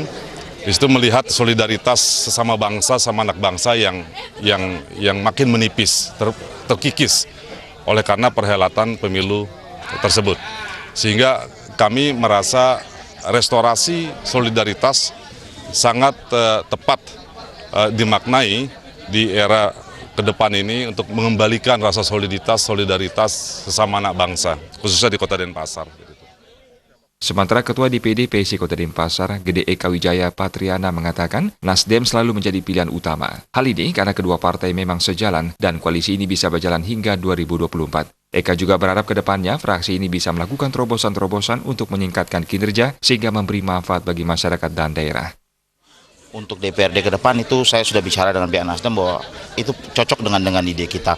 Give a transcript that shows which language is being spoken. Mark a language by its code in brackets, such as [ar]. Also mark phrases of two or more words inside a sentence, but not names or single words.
[id] Di situ melihat solidaritas sesama bangsa, sama anak bangsa yang makin menipis, terkikis oleh karena perhelatan pemilu tersebut. Sehingga kami merasa restorasi solidaritas sangat tepat dimaknai di era ke depan ini untuk mengembalikan rasa solidaritas sesama anak bangsa, khususnya di Kota Denpasar. Sementara Ketua DPD PSI Kota Denpasar, Gede Eka Wijaya Patriana mengatakan Nasdem selalu menjadi pilihan utama. Hal ini karena kedua partai memang sejalan dan koalisi ini bisa berjalan hingga 2024. Eka juga berharap ke depannya fraksi ini bisa melakukan terobosan-terobosan untuk meningkatkan kinerja sehingga memberi manfaat bagi masyarakat dan daerah. Untuk DPRD ke depan itu saya sudah bicara dengan pihak Nasdem bahwa itu cocok dengan ide kita.